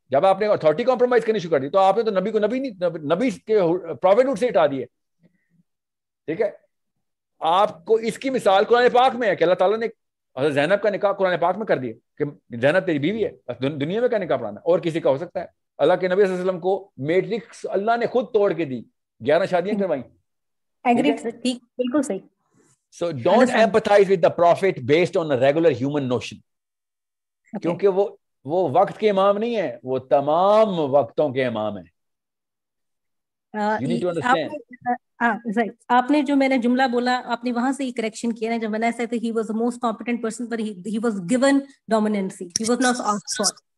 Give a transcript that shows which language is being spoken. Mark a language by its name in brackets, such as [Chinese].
[Urdu] جب آپ نے اتھارٹی کمپرومائز کرنی شروع کر دی تو آپ نے تو نبی کو نبی کے پروفیٹہڈ سے ہٹا دیے, ٹھیک ہے. آپ کو اس کی مثال قرآن پاک میں ہے کہ اللہ تعالیٰ نے حضرت زینب کا نکاح قرآن پاک میں کر دیا کہ زینب تیری بیوی ہے, دنیا میں کا نکاح پڑھانا, اور کسی کا ہو سکتا ہے. اللہ کے نبی صلی اللہ علیہ وسلم کو میٹرکس اللہ نے خود توڑ کے دی, 11 شادیاں کروائیں. بالکل صحیح. [English] So don't empathize with the prophet based on a regular human notion. [Urdu] کیونکہ وہ وقت کے امام نہیں ہے, وہ تمام وقتوں کے امام ہیں. [English] You need to understand. [Urdu] آپ نے جو میں نے جملہ بولا آپ نے وہاں سے ہی کریکشن کیا نا, جب میں نے ایسا [English] he was the most competent person but he was given dominancy, he was not asked for.